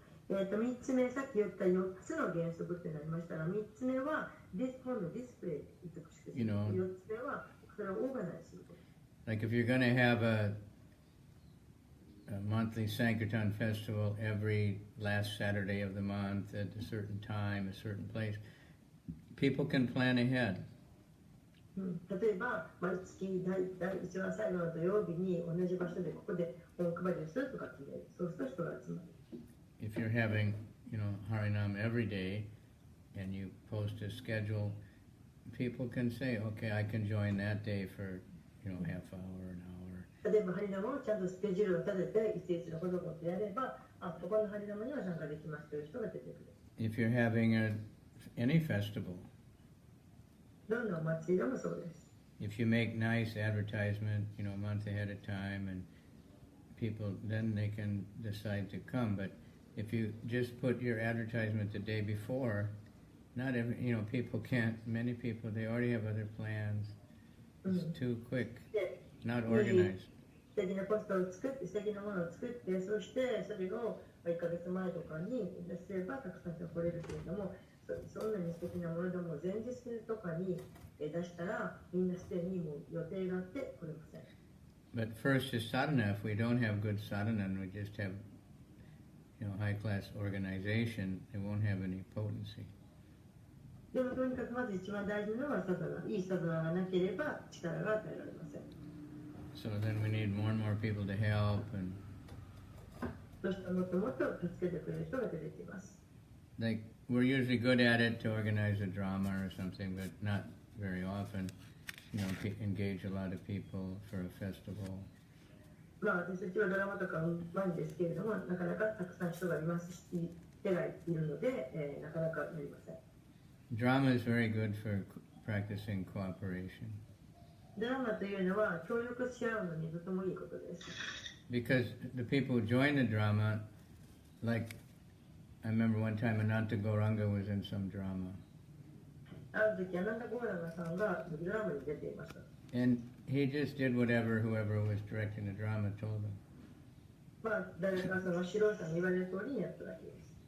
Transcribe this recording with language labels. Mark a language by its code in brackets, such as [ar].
[ja] 3つ目、さっき言った4つの原則ってなりましたが、3つ目は今度ディスプレイ、美しくする。 4つ目はそれをオーガナイズすること。 [en] Like if you're going to have a monthly Sankirtan festival every last Saturday of the month at a certain time, a certain place, people can plan ahead. [ja] 例えば、毎月一番最後の土曜日に同じ場所でここで本配りをするとか決める。そうすると人が集まる。 [en] If you're having, you know, Harinam every day and you post a schedule, people can say, okay, I can join that day for, you know, half hour, an hour. [ja] 例えば、ハリナムをちゃんとスケジュールを立てて、一日のことをやれば、ここのハリナムには参加できますという人が出てくる。 [en] If you're having any festival, [ja] どんなお祭りでもそうです。 [en] if you make nice advertisement, you know, a month ahead of time, and people, then they can decide to come. But if you just put your advertisement the day before, not every, you know, people can't, many people, they already have other plans. It's too quick, not organized. [ja] 素敵なポストを作って、素敵なものを作って、そしてそれを1ヶ月前とかにすればたくさん人が来れるけれども、そんなに素敵なものでも前日とかに出したらみんなすでにもう予定があって来れません。 [en] But first is sadhana. If we don't have good sadhana and we just have, high-class organization, it won't have any potency. [ja] でもとにかくまず一番大事なのはサダナ。いいサダナがなければ力が与えられません。 [en] So then we need more and more people to help, and [ja] そしてもっともっと助けてくれる人が出てきます。 [en] like we're usually good at it to organize a drama or something, but not very often. Engage a lot of people for a festival. [ja] まあ私たちはドラマとかうまいんですけれども、なかなかたくさん人がいますし、手がいるので、なかなかなりません。 [en] Drama is very good for practicing cooperation. [ja] ドラマというのは協力し合うのにとてもいいことです。 [en] Because the people who join the drama, like I remember one time Ananta Gauranga was in some drama. [ja] ある時、アナンダ・ゴーランさんがドラマに出ていました。 [en] And he just did whatever whoever was directing the drama told him. [ja] まあ、誰かその指導者に言われる通りにやっただけです。